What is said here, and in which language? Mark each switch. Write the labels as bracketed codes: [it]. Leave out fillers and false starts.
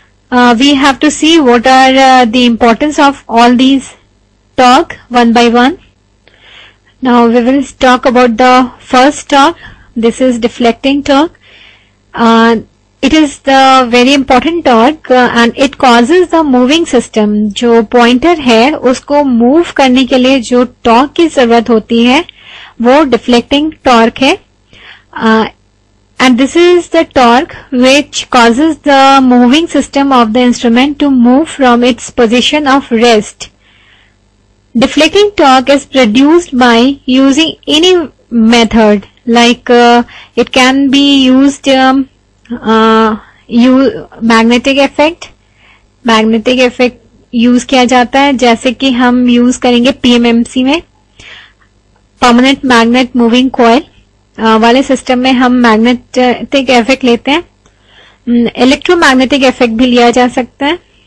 [en] We have to see what are the importance of all these torque one by one. Now we will talk about the first torque. This is deflecting torque. It is the very important torque and it causes the moving system. [hi] जो pointer है उसको move करने के लिए जो torque की जरूरत होती है वो deflecting torque है. [en] And this is the torque which causes the moving system of the instrument to move from its position of rest. Deflecting torque is produced by using any method, like it can be used magnetic effect. [hi] Magnetic effect use किया जाता है, जैसे कि हम use करेंगे PMMC में permanent magnet moving coil वाले system में हम मैग्नेटिक इफेक्ट लेते हैं. इलेक्ट्रोमैग्नेटिक इफेक्ट भी लिया जा सकता है.